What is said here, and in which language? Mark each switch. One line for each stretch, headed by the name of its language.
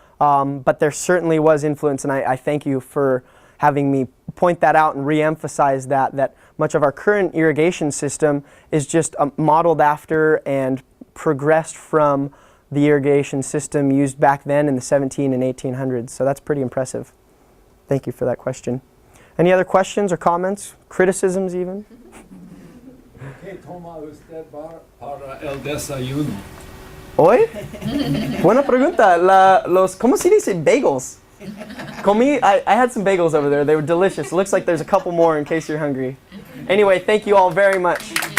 English: but there certainly was influence, and I thank you for having me point that out and re-emphasize that much of our current irrigation system is just modeled after and progressed from the irrigation system used back then in the 17 and 1800s. So that's pretty impressive. Thank you for that question. Any other questions or comments? Criticisms even?
Spanish: ¿Qué toma usted para el desayuno? Hoy? Buena pregunta. ¿Cómo se dice bagels?
English: I had some bagels over there. They were delicious. It looks like there's a couple more in case you're hungry. Anyway, thank you all very much.